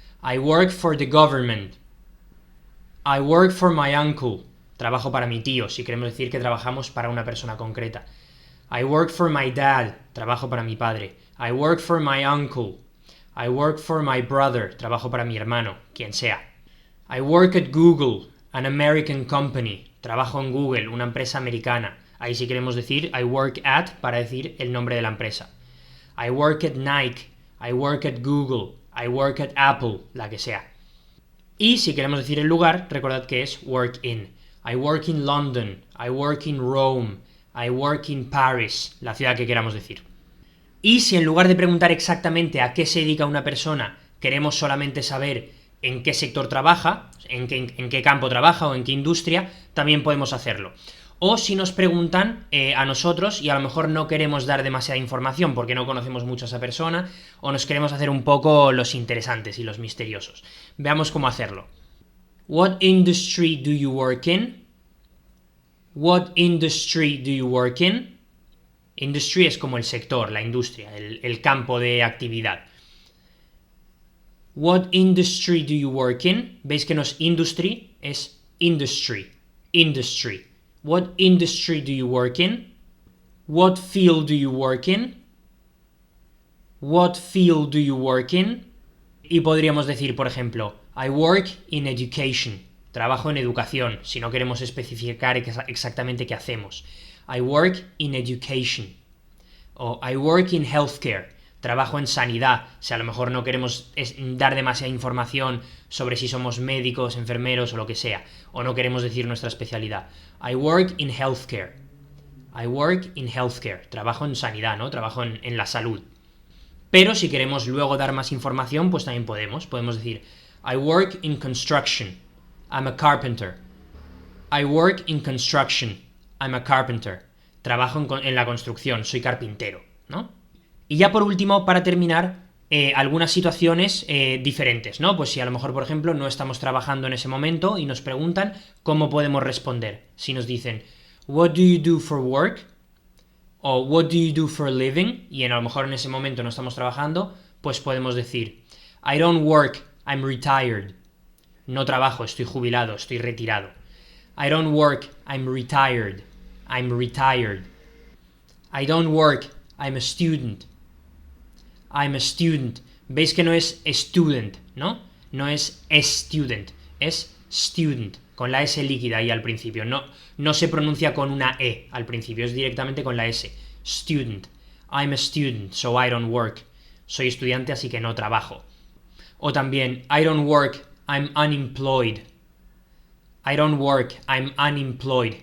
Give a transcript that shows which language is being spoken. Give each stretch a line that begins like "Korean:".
English: I work for the government. I work for my uncle.
Spanish: Trabajo para mi tío, si queremos decir que trabajamos para una persona concreta.
English: I work for my dad.
Spanish: Trabajo para mi padre.
English: I work for my uncle. I work for my brother.
Spanish: Trabajo para mi hermano, quien sea.
English: I work at Google, an American company.
Spanish: Trabajo en Google, una empresa americana. Ahí sí queremos decir
English: I work at
Spanish: para decir el nombre de la empresa.
English: I work at Nike. I work at Google. I work at Apple,
Spanish: la que sea. Y si queremos decir el lugar, recordad que es
English: work in. I work in London. I work in Rome. I work in Paris,
Spanish: la ciudad que queramos decir. Y si en lugar de preguntar exactamente a qué se dedica una persona, queremos solamente saber en qué sector trabaja, en qué campo trabaja o en qué industria, también podemos hacerlo. O si nos preguntan a nosotros y a lo mejor no queremos dar demasiada información porque no conocemos mucho a esa persona o nos queremos hacer un poco los interesantes y los misteriosos. Veamos cómo hacerlo.
English: What industry do you work in? What industry do you work in?
Spanish: Industry es como el sector, la industria, el campo de actividad.
English: What industry do you work in?
Spanish: ¿Veis que no es industry?
English: Es industry. Industry. What industry do you work in? What field do you work in? What field do you work in?
Spanish: Y podríamos decir, por ejemplo,
English: I work in education.
Spanish: Trabajo en educación, si no queremos especificar exactamente qué hacemos.
English: I work in education. O I work in healthcare.
Spanish: Trabajo en sanidad, si a lo mejor no queremos dar demasiada información sobre si somos médicos, enfermeros o lo que sea, o no queremos decir nuestra especialidad.
English: I work in healthcare. I work in healthcare.
Spanish: Trabajo en sanidad, ¿no? Trabajo en la salud. Pero si queremos luego dar más información, pues también podemos. Podemos decir,
English: I work in construction. I'm a carpenter. I work in construction. I'm a carpenter.
Spanish: Trabajo en la construcción, soy carpintero, ¿no? Y ya por último, para terminar, algunas situaciones diferentes, ¿no? Pues si a lo mejor, por ejemplo, no estamos trabajando en ese momento y nos preguntan cómo podemos responder. Si nos dicen,
English: what do you do for work? O what do you do for a living? Y a lo mejor en ese momento no estamos trabajando, pues podemos decir, I don't work, I'm retired.
Spanish: No trabajo, estoy jubilado, estoy retirado.
English: I don't work, I'm retired. I'm retired. I don't work, I'm a student. I'm a student.
Spanish: ¿Veis que no es student, no? No es student, es student, con la S líquida ahí al principio. No se pronuncia con una E al principio, es directamente con la S.
English: Student. I'm a student, so I don't work.
Spanish: Soy estudiante, así que no trabajo. O también,
English: I don't work, I'm unemployed. I don't work, I'm unemployed.